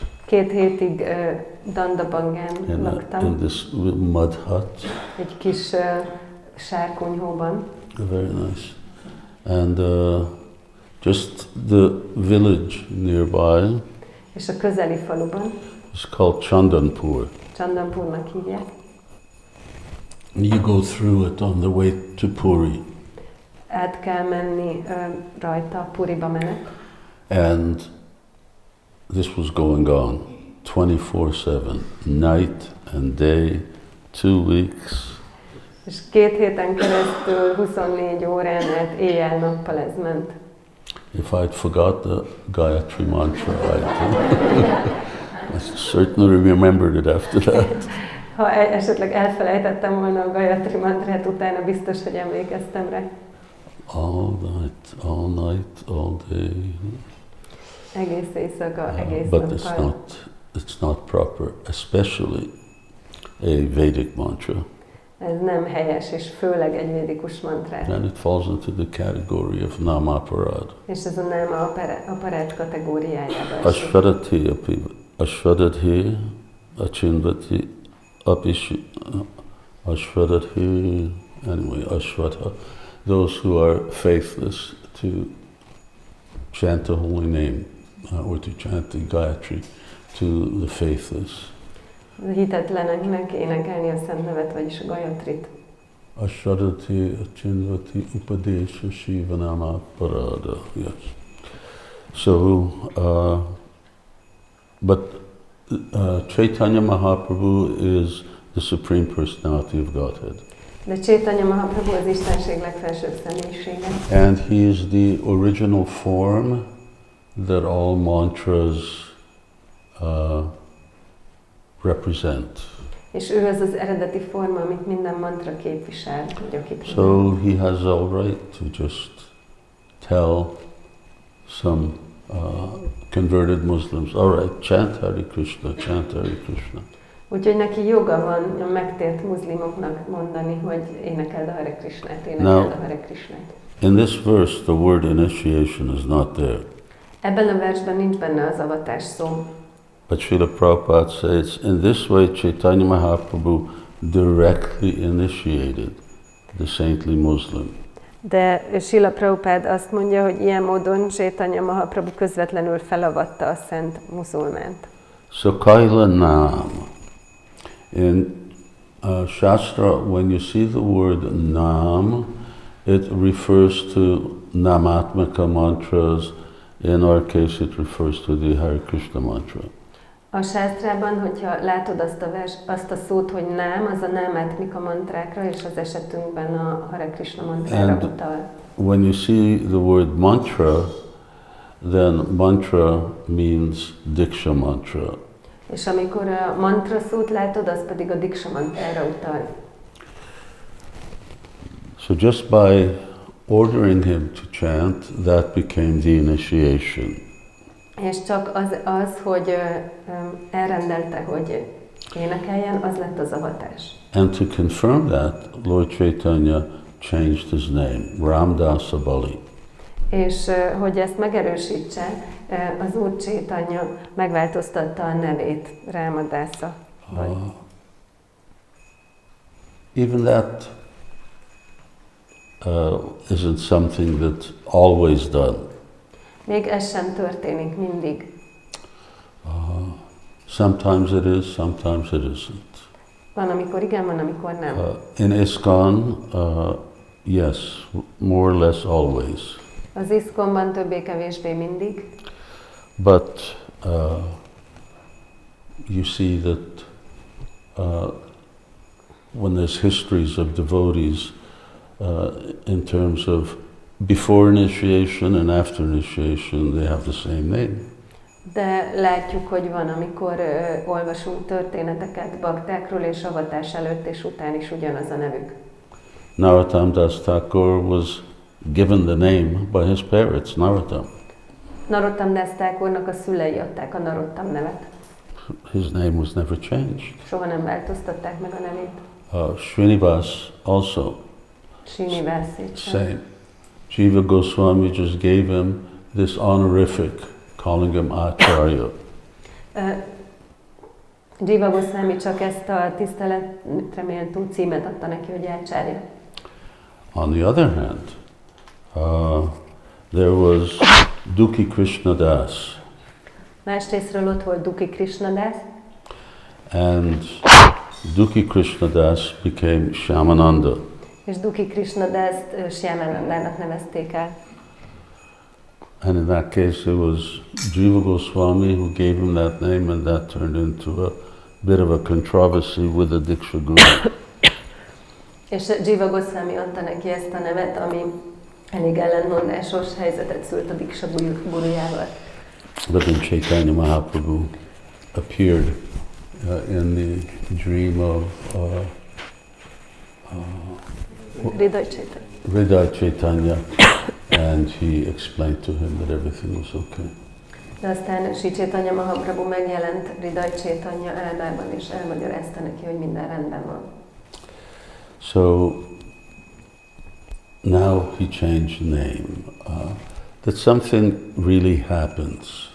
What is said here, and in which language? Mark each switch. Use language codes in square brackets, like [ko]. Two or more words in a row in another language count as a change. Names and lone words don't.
[hu] 2 hétig Dandabangán laktam. [en] In this mud hut. [hu] Egy kis sárkonyhóban. [en] Very nice. And just the village nearby. [hu] És a közeli faluban. [en] It's called Chandanpur. [hu] Chandanpurnak hívják. [en] You go through it on the way to Puri. [hu] Át kell menni rajta, Puriba menet. [en] And this was going on 24/7, night and day, 2 weeks. [hu] És 2 héten keresztül, 24 órán át, éjjel-nappal ez ment. [en] If I'd forgot the Gayatri mantra, I certainly remembered it after that. [hu] Ha esetleg elfelejtettem volna a Gayatri mantrát, utána biztos, hogy emlékeztem rá. [en] All night, all day. [hu] Egész éjszaka, egész [en] But [hu] nappal. [en] it's not proper, especially a Vedic mantra. [hu] Ez nem helyes, és főleg egy védikus mantrát. [en] And it falls into the category of namaparad. [hu] És ez a [sa] náma aparát [hu] kategóriájába esik. [sa] Ashvadadhi, achindvati, ashvadadhi, anyway, ashvadha. [en] Those who are faithless to chant the holy name, or to chant the Gayatri to the faithless. [hu] Hitetleneknek énekelni a szent nevet, vagyis a Gayatrit. [sa] Ashvadati, achindvati, upadesha, Śivarāma parada. [en] Yes. So, but Caitanya Mahaprabhu is the Supreme Personality of Godhead. [hu] De Caitanya Mahaprabhu az Istenség legfelsőbb személyisége. [en] And he is the original form that all mantras represent. [hu] És ő az eredeti forma, amit minden mantra képvisel, [en] So he has all right to just tell some converted Muslims, all right, chant Hare Krishna, chant Hare Krishna. [hu] Úgyhogy neki joga van a megtért muszlimoknak mondani, hogy énekeld a Hare Krishnát, énekeld a Hare Krishnát. [en] In this verse, the word initiation is not there. [hu] Ebben a versben nincs benne az avatás szó. [en] But Srila Prabhupada says, in this way, Caitanya Mahaprabhu directly initiated the saintly Muslim. [hu] De Srila Prabhupada azt mondja, hogy ilyen módon Caitanya Mahaprabhu közvetlenül felavatta a szent muzulmánt. [en] So [bn] Kaila Nam. [en] In Shastra, when you see the word Nam, it refers to Namatmaka mantras. In our case, it refers to the Hare Krishna mantra. [hu] A sásztrában, hogyha látod azt a szót, hogy nám, az a námátmika mantrákra, és az esetünkben a Hare Krishna mantrára utal. [en] When you see the word mantra, then mantra means Diksha mantra. [hu] És amikor a mantra szót látod, az pedig a Diksha mantrára utal. [en] So just by ordering him to chant, that became the initiation. És csak az hogy elrendelte, hogy énekeljen, az lett az avatás. And to confirm that, Lord Chaitanya changed his name, Ramdasa Bali. [hu] És hogy ezt megerősítse, az Úr Chaitanya megváltoztatta a nevét, Rámadásza Bali. [en] Even that isn't something that's always done. [hu] Még ez sem történik mindig. [en] Sometimes it is, sometimes it isn't. [hu] Van, amikor igen, van, amikor nem. [en] In ISKCON, yes, more or less always. [hu] Az ISKCON-ban többé-kevésbé mindig. [en] But you see that when there's histories of devotees in terms of before initiation and after initiation, they have the same name. [hu] De látjuk, hogy van, amikor olvasunk történeteket baktákról, és avatás előtt és után is ugyanaz a nevük. [en] Narottam Das Thakur was given the name by his parents, Narottam. [hu] Narottam Das Thakurnak a szülei adták a Narottam nevet. [en] His name was never changed. [hu] Soha nem változtatták meg a nevét. [en] Srinivas also. Srinivas Same. Jiva Goswami just gave him this honorific, calling him Acharya. [hu] Jiva Goswami csak ezt a tiszteletre méltó címet adta neki, hogy Acharya. [en] On the other hand, there was Dukhi Krishnadas. [hu] Másrésztről ott volt Dukhi Krishnadas. [en] And Dukhi Krishnadas became Shyamananda. [hu] És Dukhi Krishnadast Shyamanandának nevezték el. [en] And in that case, it was Jiva Goswami who gave him that name, and that turned into a bit of a controversy with the Diksha Guru. [hu] És Jiva Goswami adta neki ezt a nevet, ami elég ellentmondásos helyzetet szült a Diksha Gurujával. [en] But then Caitanya Mahaprabhu appeared in the dream of Hriday Caitanya, and he explained to him that everything was okay. [hu] De aztán Sri Caitanya Mahaprabhu megjelent Hriday Caitanya álmában, és elmagyarázta neki, hogy minden rendben van. [en] So now he changed name. That something really happens.